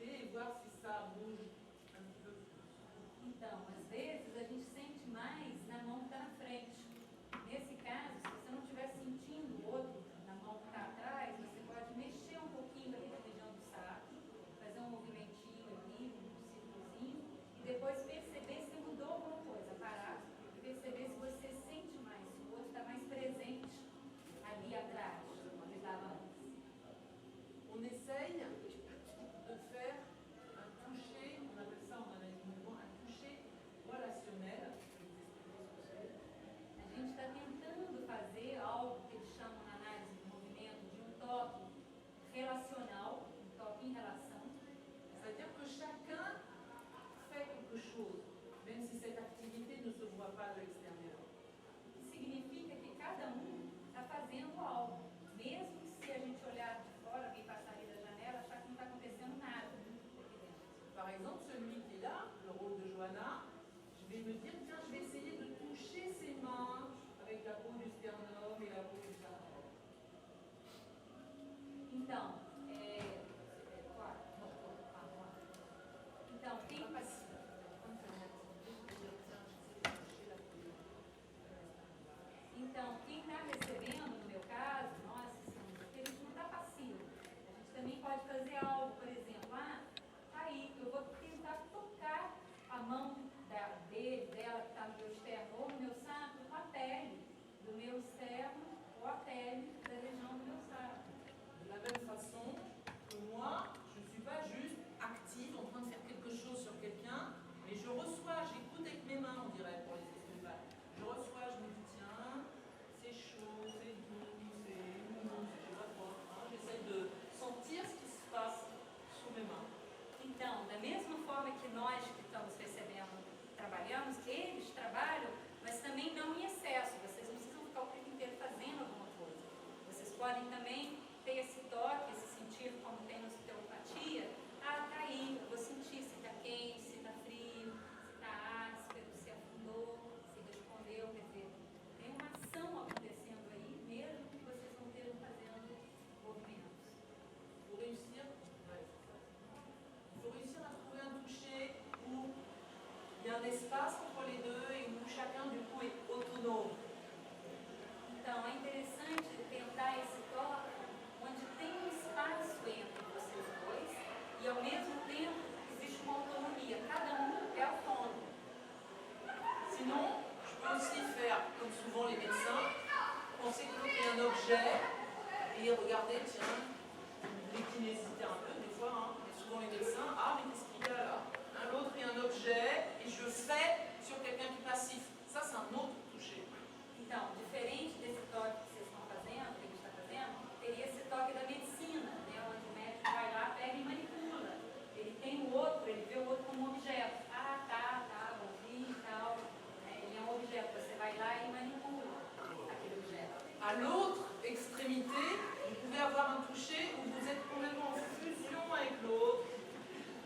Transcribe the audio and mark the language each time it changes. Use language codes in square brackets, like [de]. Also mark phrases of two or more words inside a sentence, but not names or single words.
[fr] voir si ça bouge un petit peu plus. [pt] Então, às vezes a gente sente mais na mão que está na frente. Nesse caso, se você não estiver sentindo o outro na mão que está atrás, você pode mexer um pouquinho ali na região do sacro, fazer um movimentinho ali, um círculozinho, e depois perceber se mudou alguma coisa, parar e perceber se você sente mais, se o outro está mais presente ali atrás, onde estava antes. [fr] On essaye de faire un toucher, on appelle ça en analyse mouvement, un toucher relationnel. [pt] A gente está tentando fazer algo que eles chamam na análise do movimento de um toque relacional, um toque em relação. [fr] C'est-à-dire que chacun fait quelque chose, même si cette activité ne se voit pas de l'extérieur. [pt] Que significa que cada um está fazendo algo, mesmo se a gente olhar de fora, alguém passar ali da janela, achar que não está acontecendo nada aqui dentro. [fr] Par exemple, celui qui est là, le rôle de Johanna, je vais me dire, tiens, je vais essayer de toucher ses mains avec la peau du sternum et la peau du sacrum. [pt] Então, então, quem Então, quem está recebendo, no meu caso, nós estamos aqui, a gente não está passivo. A gente também pode fazer algo, por exemplo, tá aí, eu vou tentar tocar a mão dele, dela, que está no meu externo, ou no meu sacro, com a pele do meu externo, ou a pele da região do meu sacro. [fr] De la même façon que moi, je ne suis pas juste active en train de faire quelque chose sur quelqu'un, mais je reçois, j'écoute avec mes mains, on dirait, pour les estomacales. Je reçois, je me dis, tiens, c'est chaud, c'est doux, c'est mou, je sais pas quoi. J'essaie de sentir ce qui se passe sous mes mains. [pt] Então, da mesma forma que nós que estamos recebendo, trabalhamos, eles trabalham, mas também não em excesso. Vocês não precisam ficar o tempo inteiro fazendo alguma coisa. Vocês podem também ter esse toque, esse sentir, como tem na osteopatia. Tá aí, eu vou sentir se está quente, se está frio, se está áspero, se afundou, se respondeu. Quer dizer, tem uma ação acontecendo aí, mesmo que vocês não estejam fazendo movimentos. [fr] Pour réussir, il faut réussir à trouver un toucher où il y a un espace entre les deux et où chacun du coup est autonome. [pt] Então, é interessante tentar esse toque onde tem um espaço entre vocês dois e, ao mesmo tempo, existe uma autonomia. Cada um é autônomo. [fr] Sinon, je peux aussi faire, comme souvent les médecins, penser que l'autre est un objet et regarder, tiens, les kinésithérapeutes des fois, hein, mais souvent les médecins, ah mais qu'est-ce qu'il y a là? L'autre est un objet et je fais sur quelqu'un qui est passif. Ça, c'est un autre toucher. [pt] Então, diferente desse toque que vocês estão fazendo, que a gente está fazendo, teria esse toque da medicina, né, onde o médico vai lá, pega e manipula. Ele tem o outro, ele vê o outro como um objeto. Ah, tá, ouvi e tal. Ele é um objeto, você vai lá e manipula aquele objeto. [fr] À l'autre extrémité, vous pouvez avoir un toucher où vous êtes complètement en fusion avec l'autre.